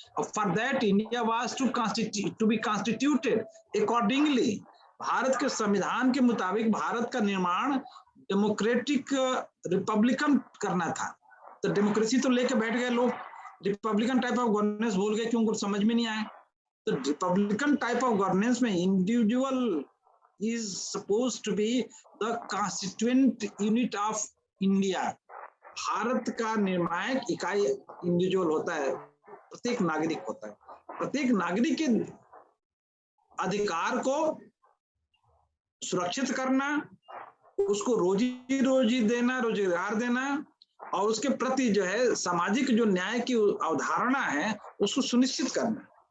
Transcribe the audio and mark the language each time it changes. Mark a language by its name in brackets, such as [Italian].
[English] For that India was to be constituted accordingly. [Hindi] Bharat के संविधान के मुताबिक भारत का निर्माण डेमोक्रेटिक रिपब्लिकन करना था। तो डेमोक्रेसी तो लेके बैठ गए लोग, रिपब्लिकन टाइप ऑफ गवर्नेंस भूल गए क्योंकि समझ में नहीं आए। [English] तो republican type of governance में individual is supposed to be the constituent unit of India। [Hindi] Bharat का निर्णायक इकाई इंडिविजुअल होता है, प्रत्येक नागरिक होता है। प्रत्येक नागरिक के अधिकार को सुरक्षित करना, उसको रोजी देना, रोजगार देना और उसके प्रति जो है सामाजिक जो न्याय की अवधारणा है उसको सुनिश्चित करना।